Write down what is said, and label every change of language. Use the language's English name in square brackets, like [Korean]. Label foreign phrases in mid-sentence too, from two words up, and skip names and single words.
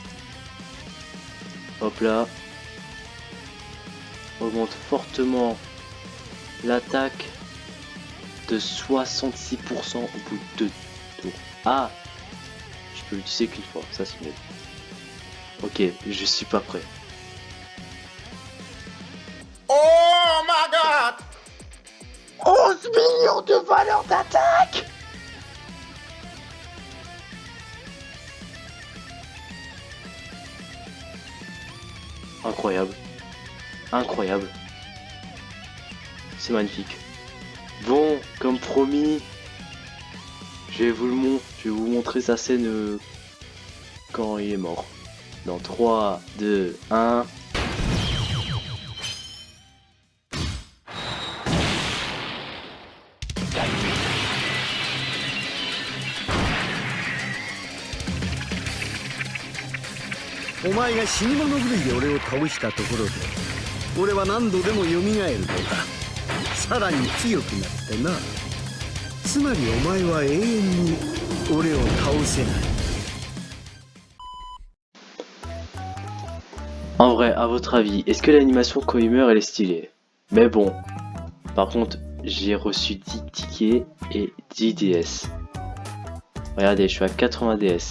[French] Hop là. Augmente fortement l'attaque de 66% au bout de 2 tours. Ah, je peux l'utiliser qu'une fois, ça c'est mieux. Ok, je suis pas prêt. [English] Oh my god! [French] 11 millions de valeur d'attaque! Incroyable. Incroyable. C'est magnifique. Bon, comme promis, je vais vous montrer sa scène quand il est mort. Dans 3, 2, 1. [Japanese] お前が死に物狂いで俺を倒したところで俺は何度でも蘇るのだ。さらに強くなってな。つまりお前は永遠に俺を倒せない。 [French] En vrai, à votre avis, est-ce que l'animation quand il meurt elle est stylée? Mais bon, par contre, j'ai reçu 10 tickets et 10 DS. Regardez, je suis à 80 DS.